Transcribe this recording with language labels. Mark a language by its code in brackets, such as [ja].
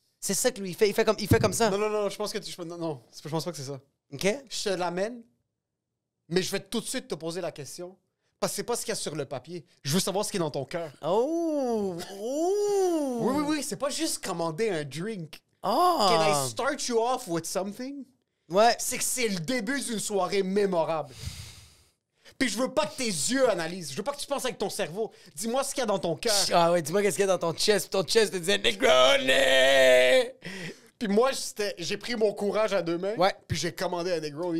[fr] C'est ça que lui, il fait. Il fait comme ça. Non, je pense que non, je pense pas que c'est ça. OK? Je te l'amène, mais je vais tout de suite te poser la question. Parce que c'est pas ce qu'il y a sur le papier. Je veux savoir ce qui est dans ton cœur. Oh! Oh! Oui, c'est pas juste commander un drink. Ah! [en] Can I start you off with something? [fr] Ouais. C'est que c'est le début d'une soirée mémorable. Puis je veux pas que tes yeux analysent. Je veux pas que tu penses avec ton cerveau. Dis-moi ce qu'il y a dans ton cœur. Ah ouais, dis-moi qu'est-ce qu'il y a dans ton chest. Ton chest te disait Negroni! Puis moi, j'ai pris mon courage à 2 mains. Ouais. Puis j'ai commandé un Negroni.